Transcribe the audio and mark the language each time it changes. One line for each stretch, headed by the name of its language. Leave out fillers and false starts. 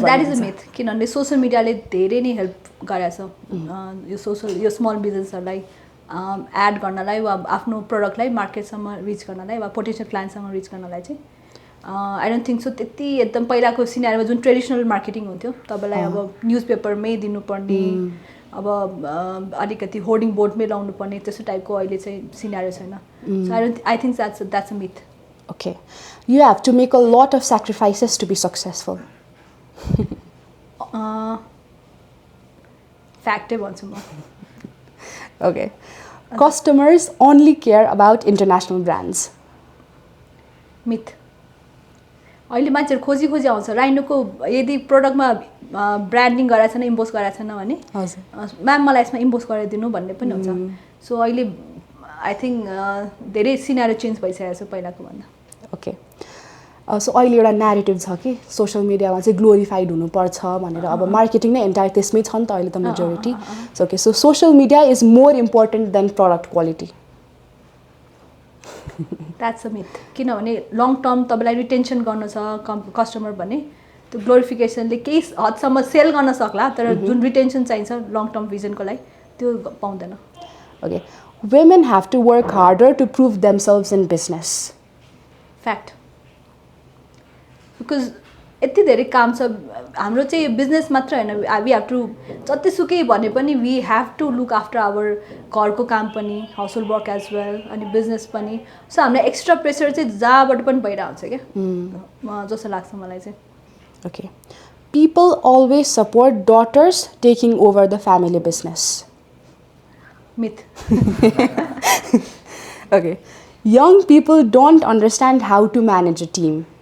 English: that is a myth,
Nepali: किनभने social मिडियाले धेरै नै हेल्प गरेको छ यो स्मल बिजनेसहरूलाई एड गर्नलाई वा आफ्नो प्रडक्टलाई मार्केटसम्म रिच गर्नलाई वा पोटेन्सियल क्लाइन्टसँग रिच गर्नलाई चाहिँ
English: I don't think so
Nepali: त्यति एकदम पहिलाको सिनारीमा जुन ट्रेडिसनल मार्केटिङ हुन्थ्यो तपाईँलाई अब न्युज पेपरमै दिनुपर्ने, अब अलिकति होर्डिङ बोर्डमै लाउनु पर्ने त्यस्तो टाइपको अहिले चाहिँ सिनारी छैन।
English: So I think that's a myth. Okay, you have to make a lot of sacrifices to be successful.
Nepali: Fact भन्छु म।
English: Okay. Customers only care about international brands. Myth.
Nepali: अहिले मान्छेहरू खोजी आउँछ राइनोको यदि प्रोडक्टमा ब्रान्डिङ गराएको छैन, इम्पोज गराएको छैन भने म्याम मलाई यसमा इम्पोज गराइदिनु भन्ने पनि हुन्छ। सो अहिले
English: I think
Nepali: धेरै सिनारी चेन्ज भइसकेको छ पहिलाको भन्दा।
English: Okay.
Nepali: सो अहिले एउटा न्यारेटिभ छ कि सोसियल मिडियामा चाहिँ ग्लोरिफाइड हुनुपर्छ भनेर। अब मार्केटिङ नै एन्टायर त्यसमै छ नि त अहिले त majority. So okay,
English: So social media is more important than product quality. That's a myth,
Nepali: किनभने लङ टर्म तपाईँलाई रिटेन्सन गर्नु छ कस्टमर भने त्यो ग्लोरिफिकेसनले केही हदसम्म सेल गर्न सक्ला, तर जुन रिटेन्सन चाहिन्छ लङ टर्म भिजनको लागि त्यो पाउँदैन।
English: Okay, women have to work harder to prove themselves in business.
Nepali: Fact, because यति धेरै काम छ हाम्रो चाहिँ बिजनेस मात्र होइन,
English: we have to
Nepali: जतिसुकै भने पनि
English: we have to look after our
Nepali: घरको काम पनि,
English: household work as well
Nepali: अनि बिजनेस पनि। सो हामीलाई एक्स्ट्रा प्रेसर चाहिँ जहाँबाट पनि भइरहेको हुन्छ क्या जस्तो लाग्छ मलाई चाहिँ।
English: Okay, people always support daughters taking over the family business. Myth. Okay, young people don't understand how to manage a team.